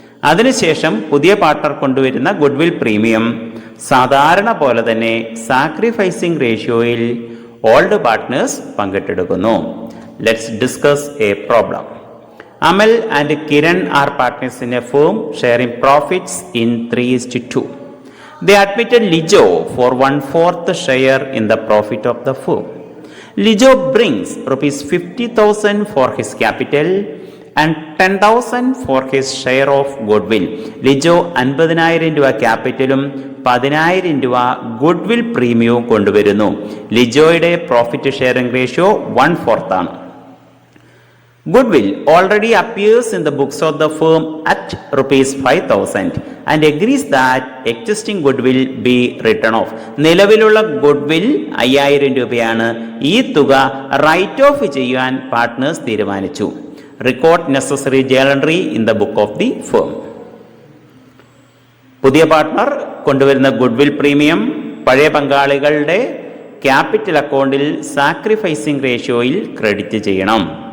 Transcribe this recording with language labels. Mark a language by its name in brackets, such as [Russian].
[Malayalam] അതിനുശേഷം പുതിയ പാർട്ട്ണർ കൊണ്ടുവരുന്ന ഗുഡ്വിൽ പ്രീമിയം സാധാരണ പോലെ തന്നെ sacrificing റേഷ്യോയിൽ old partners പങ്കിട്ടെടുക്കുന്നു. [English] Let's discuss a problem. Amal and Kiran are partners in a firm sharing profits in 3:2. They admitted Lijo for 1/4 share in the profit of the firm. Lijo brings rupees 50,000 for his capital and 10,000 for his share of goodwill. [Malayalam] Lijo 50,000 രൂപ ക്യാപിറ്റലും 10,000 രൂപ goodwill പ്രീമിയവും കൊണ്ടുവരുന്നു. ലിജോയുടെ profit sharing ratio 1/4 ആണ്. [English] Goodwill already appears in the books of the firm at rupees 5,000 and agrees that existing goodwill be written off. [Malayalam] നിലവിലുള്ള goodwill 5,000 രൂപയാണ്. ഈ തുക right of ചെയ്യാൻ partners തീരുമാനിച്ചു. [English] record necessary journal entry in the book of the firm. [Malayalam] പുതിയ partner കൊണ്ടുവരുന്ന goodwill premium പഴയ പങ്കാളികളുടെ capital അക്കൗണ്ടിൽ സാക്രിഫൈസിംഗ് റേഷ്യോയിൽ ക്രെഡിറ്റ് ചെയ്യണം.